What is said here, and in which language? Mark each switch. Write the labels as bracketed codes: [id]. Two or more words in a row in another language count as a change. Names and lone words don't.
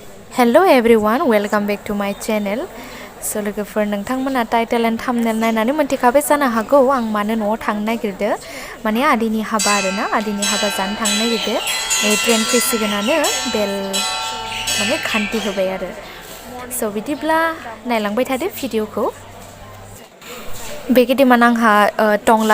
[en] Hello everyone, welcome back to my channel. [brx] So लोगोफोर नोंथांमोना [en] title and thumbnail [brx] नायनानै मोनथिखाबाय जानो हागौ आं मानो न'आव थांनो नागिरदो माने आदैनि हाबा आरोना आदैनि हाबा जानो थांनो नागिरदो ट्रेन फैसिगोनानो बेल माने खान्थि होबाय आरो स' बिदिब्ला नायलांबाय थादो भिडिअखौ बेगिदिमान आंहा टंला